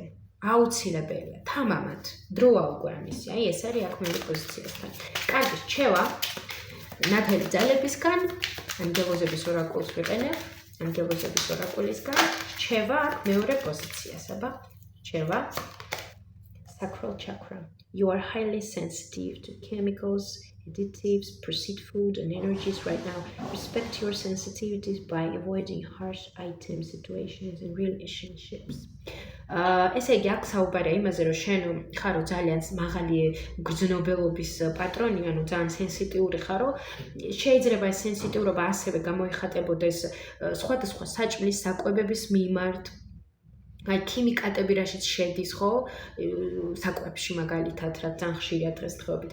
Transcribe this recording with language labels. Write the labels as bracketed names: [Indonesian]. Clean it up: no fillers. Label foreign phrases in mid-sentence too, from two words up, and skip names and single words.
[Georgian] აუცილებელია, თამამად. დროა უკვე ამისი, აი ეს არის აქ მეორე პოზიციასთან. კარგი, რჩევა ნათელი ძალებისგან, ანგელოზების ორაკულს ვიყენებ. ანგელოზების ორაკულისგან რჩება აქ მეორე პოზიციას, აბა, რჩება [English] sacral chakra. You are highly sensitive to chemicals, additives, processed food and energies right now. Respect your sensitivities by avoiding harsh items, situations and relationships. [Georgian] ესე იგი აქ საუბარია იმაზე, რომ შენ ხარო ძალიან მაღალი გრძნობელობის პატრონი, ანუ ძალიან სენსიტიური ხარო, შეიძლება ეს სენსიტიურობა ასევე გამოიხატებოდეს სხვადასხვა საჭმლის საკვებების მიმართ. აი ქიმიკატები რაშიც შედის, ხო? საკვებში მაგალითად, რა ძალიან ხშირია დღესდღეობით.